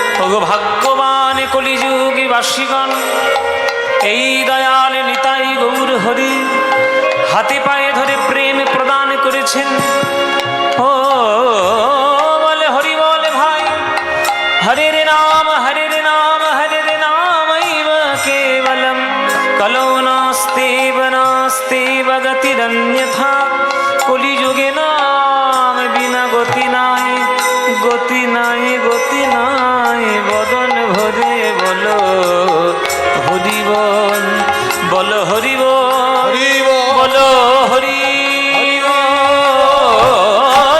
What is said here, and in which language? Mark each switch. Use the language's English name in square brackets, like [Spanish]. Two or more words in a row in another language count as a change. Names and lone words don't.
[Bangla] ওগো ভাগ্যবান কলিযুগী বাসীগণ, এই দয়াল নিতাই গৌর হরি হাতে পায়ে ধরে প্রেম প্রদান করেছেন। ও বলে হরি বলে ভাই, [Sanskrit] হরের নাম হরের নাম হরের নামৈব কেবলম, কলৌ নাস্তেব নাস্তেব গতিরন্যথা, [Bangla] কলিযুগে নাম বিনা গতি নাই, গতি নাই গতি নাই। বদন ভরে বলো হরি বল, বলো হরি বল, বলো হরি বল।